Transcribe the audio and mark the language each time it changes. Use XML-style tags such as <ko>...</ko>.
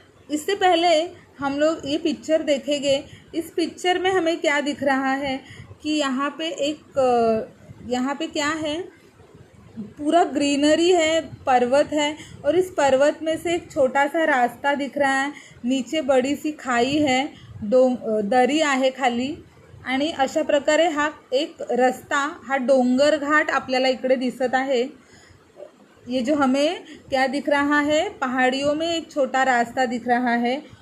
<hi>इससे पहले हम लोग ये पिक्चर देखेंगे। इस पिक्चर में हमें क्या दिख रहा है कि यहाँ पे क्या है, पूरा ग्रीनरी है, पर्वत है और इस पर्वत में से एक छोटा सा रास्ता दिख रहा है। नीचे बड़ी सी खाई है,</hi> <mr>दरी आहे खाली आणि अशा प्रकारे हा एक रस्ता, हा डोंगर घाट आपल्याला इकडे दिसत आहे।</mr> <hi>ये जो हमें क्या दिख रहा है, पहाड़ियों में एक छोटा रास्ता दिख रहा है।</hi>